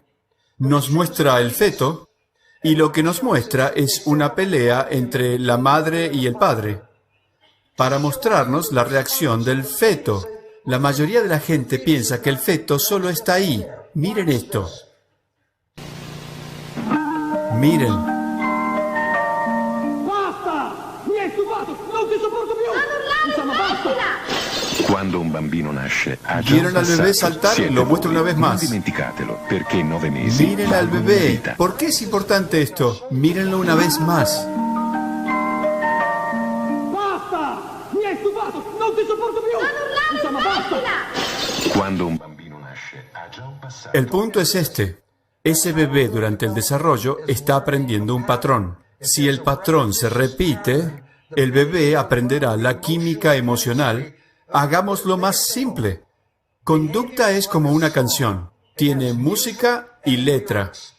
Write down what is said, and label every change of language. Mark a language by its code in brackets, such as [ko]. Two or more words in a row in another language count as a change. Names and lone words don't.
[es] Nos muestra el feto, y lo que nos muestra es una pelea entre la madre y el padre, para mostrarnos la reacción del feto. La mayoría de la gente piensa que el feto solo está ahí. Miren esto. Miren. [it] Basta! Mi hai stufato! Non ti sopporto più! Insomma, basta! Quando un bambino nasce, ha già [es] ¿Vieron al bebé [it] passato. [es] saltar? [it] Siete [es] Lo muestro [it] voi. [es] una vez [it] Non [es] más. [it] dimenticatelo, perché 9 mesi [es] Miren al [it] valgono una [es] bebé. [it] vita. [es] ¿Por qué es importante esto? Mírenlo una vez más. [it] Basta! Mi hai stufato! Non ti sopporto più! Insomma, basta! Quando un bambino nasce, ha già un passato. [es] El punto es este. Ese bebé durante el desarrollo está aprendiendo un patrón. Si el patrón se repite, el bebé aprenderá la química emocional. Hagámoslo más simple. Conducta es como una canción. Tiene música y letra.